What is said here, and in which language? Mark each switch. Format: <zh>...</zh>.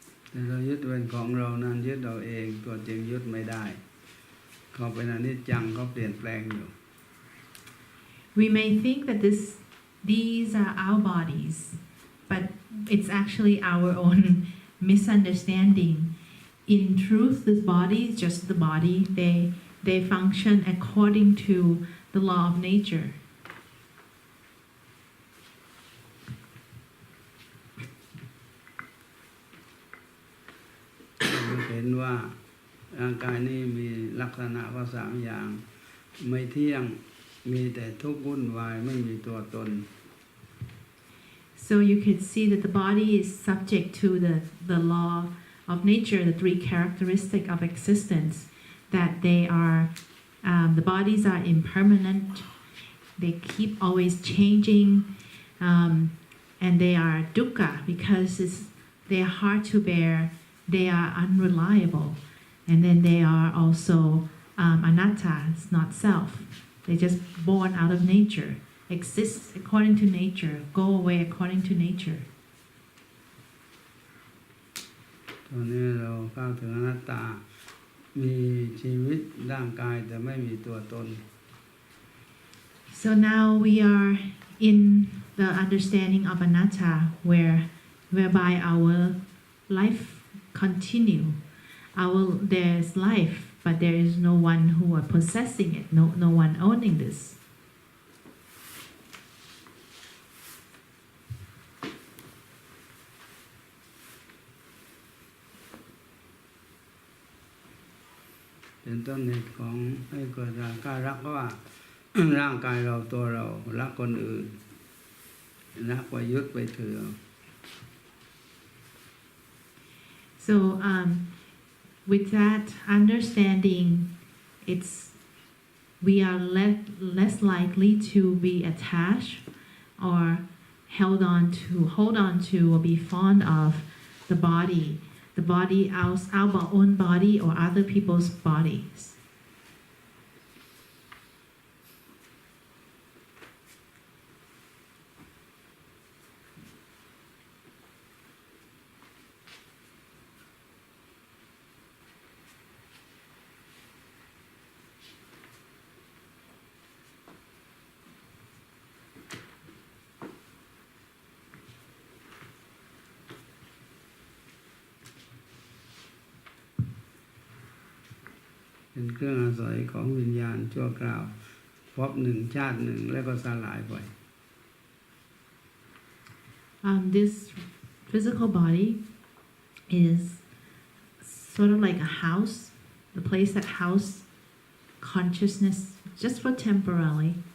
<th>แต่เรายึดเป็นของเรานั้นยึดเราเองตัวจริงยึดไม่ได้เขาเป็นอนิจจังเขาเปลี่ยนแปลงอยู่</th> <en>We may think that these are our bodies, but it's actually our own misunderstanding. In truth, this body is just the body. They function according to the law of nature.</en> <th>เห็นว่าร่างกายนี้มีลักษณะว่า3 อย่างไม่เที่ยงมีแต่ทุกข์วุ่นวายไม่มีตัวตน</th> <en>So So you could see that the body is subject to the law of nature, the three characteristics of existence, that they are, the bodies are impermanent, they keep always changing, and they are dukkha because they are hard to bear, they are unreliable, and then they are also anatta, it's not self. They're just born out of nature, exist according to nature, go away according to nature.</en> <th>ตอนนี้เราเข้าถึงอนัตตามีชีวิตร่างกายแต่ไม่มีตัวตน</th> <en>So now we are in the understanding of anatta, whereby our life continue. There's life, but there is no one who are possessing it, no one owning this.</en> <th>เป็นต้นเหตุของให้เกิดราคะรักว่า ร่างกายเราตัวเรารักคนอื่นรักไปยึดไปถือ</th> <en>So with that understanding, we are less likely to be attached or hold on to or be fond of the body, our own body or other people's bodies.</en> <th>เป็นเครื่องอาศัยของวิญญาณชั่วคราวพบหนึ่งชาติหนึ่งแล้วก็สลายไป</th> <en>This physical body is sort of like a house, the place that house consciousness just for temporarily.</en>